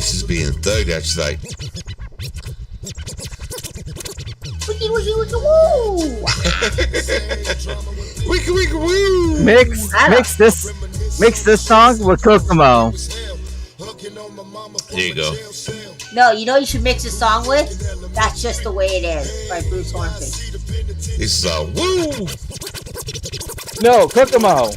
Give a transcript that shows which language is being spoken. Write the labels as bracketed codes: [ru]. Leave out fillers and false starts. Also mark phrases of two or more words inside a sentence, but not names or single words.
[en] being thug. That's like, Wiki wiki wiki woo. wiki wiki woo. Mix this song with Kokomo. There you go. No, you know you should mix a song with? That's Just the Way It Is by Bruce Hornsby. This is a woo. No, Kokomo.